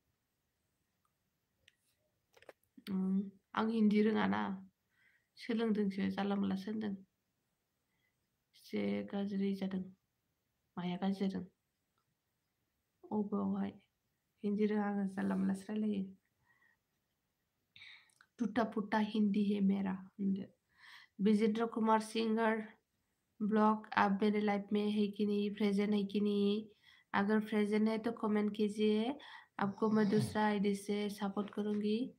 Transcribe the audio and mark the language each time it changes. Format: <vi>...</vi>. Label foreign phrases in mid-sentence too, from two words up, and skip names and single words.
<brx>आं हिन्दी रोङाना सोलोंदोंसो जानला मोनला सोलोंदों एसे गाज्रि जादों माया गाज्रि जादों अबावहाय हिन्दी रोङा आङो जानला मोनलासो रायलायो</brx> <hi>टूटा फूटा हिंदी है मेरा विजेंद्र कुमार सिंगर ब्लॉग आप मेरे लाइफ में है कि नहीं प्रेजेंट है कि नहीं अगर प्रेजेंट है तो कमेंट कीजिए आपको मैं दूसरा आईडी से सपोर्ट करूंगी</hi>